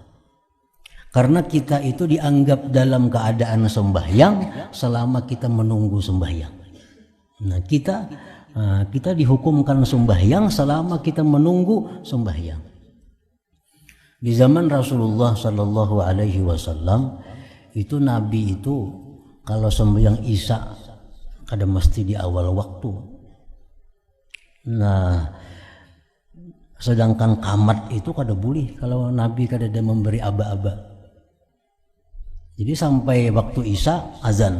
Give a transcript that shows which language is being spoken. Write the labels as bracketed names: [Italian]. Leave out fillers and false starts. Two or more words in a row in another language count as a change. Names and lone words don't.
[Indonesian] Karena kita itu dianggap dalam keadaan sembahyang selama kita menunggu sembahyang. Nah kita kita dihukumkan sembahyang selama kita menunggu sembahyang. Di zaman Rasulullah [Arabic] صلى الله عليه وسلم [Indonesian] itu Nabi itu kalau sembahyang Isya kada mesti di awal waktu. Nah, sedangkan kamat itu kada boleh kalau Nabi kada ada memberi aba-aba. Jadi sampai waktu Isya azan.